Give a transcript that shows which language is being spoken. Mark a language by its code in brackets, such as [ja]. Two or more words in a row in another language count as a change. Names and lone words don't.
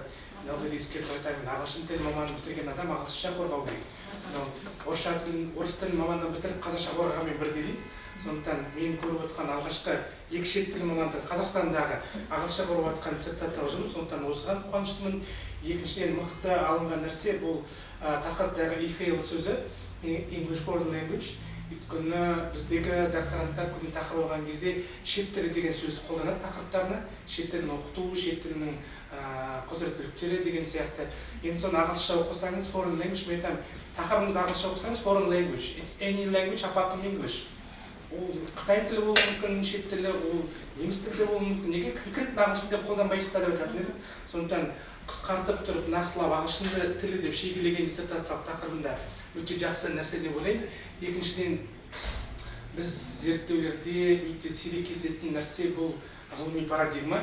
[kk] Нелді ескертіп айтамын, ағылшын тілі мамандығын бітірген адам ағылшынша қорғау керек. Орыс тілі мамандығын бітіріп, қазақша қорғаумен бірдей дейді. Сондықтан мен көріп отқан алғашқы екі шет тілі мамандығы Қазақстандағы ағылшынша қорғап отқан диссертациялық жұмыс, сондықтан осыған қуаныштымын. Екіншіден мықты алынған нәрсе бұл тақырыптағы e-fail сөзі, [en] English foreign language. [kk] Өйткені біздегі докторанттар көбіне тақырып алған кезде шет тілі деген сөзді қолданады тақырыптарына, шет тілін оқыту, шет тілінің құзыреттіліктері деген сияқты. Енді соны ағылшынша оқысаңыз, [en] foreign language, [kk] мен айтамын, тақырыбыңыз ағылшынша оқысаңыз, [en] foreign language, it's any language apart from English. [kk] Ол Қытай тілі болуы мүмкін, шет тілі, ол неміс тілі болуы мүмкін. Неге конкретно ағылшын деп қолданбайсыздар деп айтатын едім. Сондықтан қысқартып тұрып, нақтылап ағылшын тілі деп шегелеген диссертациялық тақырыбында өте жақсы нәрсе деп ойлаймын. Екіншіден, біз зерттеулерде өте сирек кездесетін нәрсе бұл ғылыми парадигма.